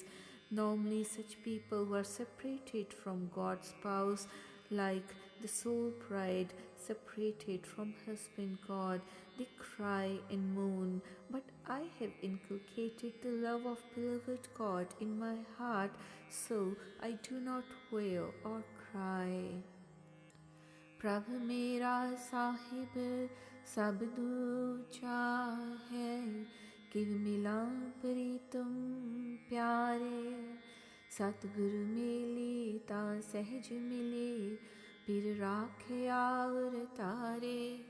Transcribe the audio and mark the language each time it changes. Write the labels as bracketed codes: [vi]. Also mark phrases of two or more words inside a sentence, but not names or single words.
[en] Normally, such people who are separated from God's spouse, like the soul bride separated from husband God, they cry and moan, but I have inculcated the love of beloved God in my heart, so I do not wail or cry. [pa] ਪ੍ਰਭ ਮੇਰਾ ਸਾਹਿਬ ਸਬ ਦੂਜਾ ਹੈ, ਕਿਵ ਮਿਲਾ ਪ੍ਰੀਤਮ ਪਿਆਰੇ, ਸਤਗੁਰੂ ਮੇਲੇ ਤਾ ਸਹਜ ਮਿਲੇ, ਫਿਰ ਰਾਖੇ ਔਰ ਤਾਰੇ।